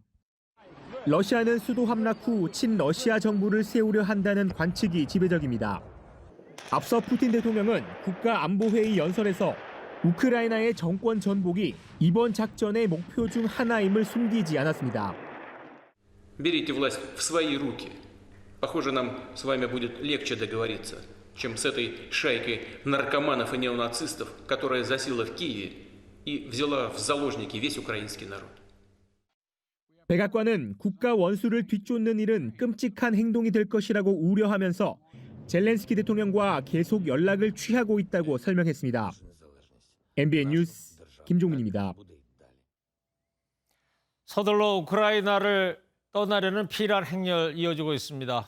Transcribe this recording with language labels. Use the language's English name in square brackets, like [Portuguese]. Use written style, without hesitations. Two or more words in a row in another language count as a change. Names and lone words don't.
[Korean] 러시아는 수도 함락 후 친러시아 정부를 세우려 한다는 관측이 지배적입니다. 앞서 푸틴 대통령은 국가안보회의 연설에서 우크라이나의 정권 전복이 이번 작전의 목표 중 하나임을 숨기지 않았습니다. [Russian] Берите власть в свои руки. Похоже, нам с вами будет легче договориться, чем с этой шайкой наркоманов и неонацистов, которая засела в Киеве и взяла в заложники весь украинский народ. [Korean] 백악관은 국가 원수를 뒤쫓는 일은 끔찍한 행동이 될 것이라고 우려하면서 젤렌스키 대통령과 계속 연락을 취하고 있다고 설명했습니다. MBN 뉴스 김종민입니다. 서둘러 우크라이나를 떠나려는 피란 행렬 이어지고 있습니다.